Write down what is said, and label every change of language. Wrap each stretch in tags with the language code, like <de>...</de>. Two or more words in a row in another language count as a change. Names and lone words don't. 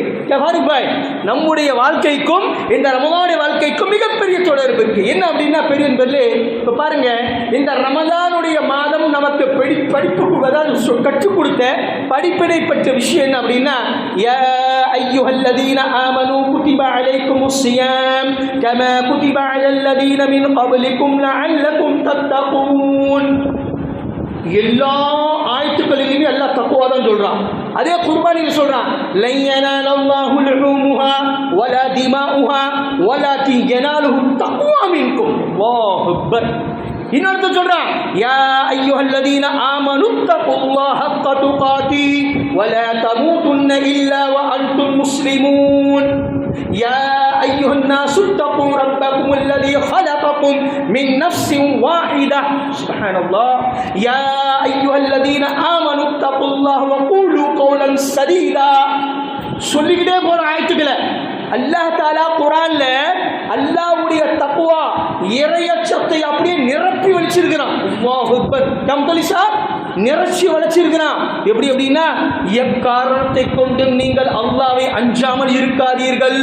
<ta>நம்முடைய வாழ்க்கைக்கும் இந்த ரமஸானுடைய வாழ்க்கைக்கும் மிகப்பெரிய தொடர்பு இருக்கு. என்ன அப்படின்னா பெரியவர்களே, இப்ப பாருங்க, இந்த ரமஸானுடைய மாதம் நமக்கு படிப்புக்கு அதாவது கற்றுக் கொடுத்த படிப்பினை பற்ற விஷயம் என்ன அப்படின்னா,</ta> <ar>يا أيها الذين آمنوا كتب عليكم الصيام كما كتب على الذين من قبلكم لعلكم تتقون.</ar> <ta>எல்லா ஆயத்துக்களிலுமே அல்லாஹ் தக்வா தான் சொல்றான். அதே குர்பானில சொல்றான்,</ta> <ar>لن ينال الله لحومها ولا دماؤها ولكن يناله التقوى منكم. الله أكبر.</ar> <ta>இன்னொரு சொல்றான்,</ta> <ar>يا أيها الذين آمنوا اتقوا الله حق تقاته ولا تموتن إلا وأنتم مسلمون. يا أيها الناس اتقوا ربكم الذي خلقكم من نفس واحدة. سبحان الله. يا أيها الذين آمنوا اتقوا الله وقولوا قولا سديدا.</ar> <ta>சொல்லிக்கிட்டே போற ஆயத்துக்களை அல்லாஹ் தஆலா குர்ஆன்ல அல்லாஹ்வுடைய தக்வா இறையச்சத்தை அப்படியே நிரப்பி வச்சிருக்கிறான்.</ta> <ar>الله أكبر.</ar> <ta>கம்தலிசா நிரச்சி வளர்ச்சிருக்கிறான். எப்படி அப்படின்னா, எக்காரணத்தை கொண்டு நீங்கள் அல்லாஹ்வை அஞ்சாமல் இருக்காதீர்கள்.</ta>